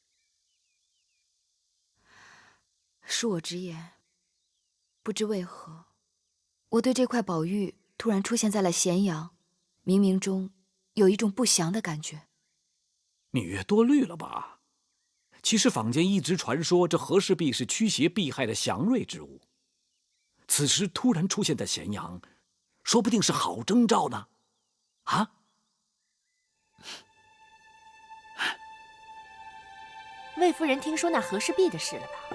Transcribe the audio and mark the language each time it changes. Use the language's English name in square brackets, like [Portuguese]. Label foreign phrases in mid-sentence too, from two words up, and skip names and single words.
[Chinese] 恕我直言，不知為何，我對這塊寶玉突然出現在了咸陽，冥冥中有一種不祥的感覺。羋月多慮了吧？其實坊間一直傳說，這和氏璧是驅邪避害的祥瑞之物。此時突然出現在咸陽，說不定是好徵兆呢。啊？魏夫人聽說那和氏璧的事了吧？